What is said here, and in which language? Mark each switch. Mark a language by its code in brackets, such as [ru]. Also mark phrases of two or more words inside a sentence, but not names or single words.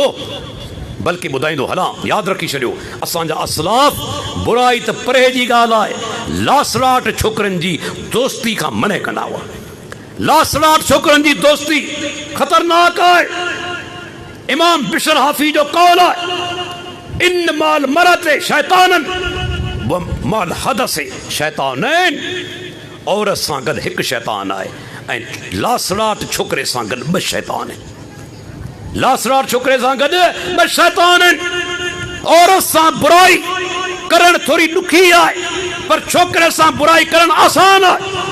[sd] बल्कि ॿुधाईंदो हलां, यादि रखी छॾियो असांजा असलाफ बुराई त परे जी ॻाल्हि आहे, लासड़ाट छोकरनि जी दोस्ती खां मने कंदा हुआ। लासड़ाट छोकरनि जी दोस्ती ख़तरनाक आहे। इमाम बिशर हाफ़ी जो कौल आहे, [ar] إن مع المرأة شيطانا و مع الحدث شيطانين. [sd] औरत सां गॾु हिकु शैतान आहे ऐं लासड़ाट छोकरे सां गॾु 2 शैतान आहिनि। लासड़ाट छोकरे सां गॾु 2 शैतान आहिनि। औरत सां बुराई करणु थोरी ॾुखी आहे, पर छोकरे सां बुराई करणु आसान आहे।